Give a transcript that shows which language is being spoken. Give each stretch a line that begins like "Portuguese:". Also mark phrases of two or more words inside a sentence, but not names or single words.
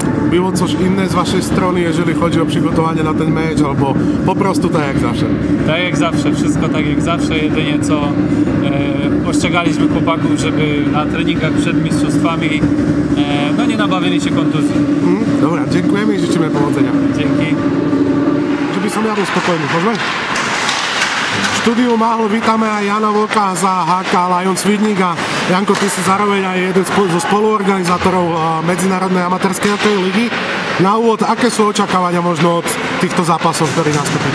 Polish: Było coś inne z Waszej strony, jeżeli chodzi o przygotowanie na ten mecz, albo po prostu tak jak zawsze? Tak jak zawsze, wszystko tak jak zawsze, jedynie co ostrzegaliśmy chłopaków, żeby na treningach przed mistrzostwami no nie nabawili się kontuzji. Dobra, dziękujemy i życzymy powodzenia. Dzięki.
Slovak: Żeby som ja bol spokojný, môžeme? V štúdiu Máhol vítame aj Jana Vlka za HK Lions Vidník a Janko, ty si zároveň aj jeden zo spoluorganizátorov Medzinárodnej amatérskej hokejovej ligy. Na úvod, aké sú očakávania možno od týchto zápasov, ktorí nastúpite?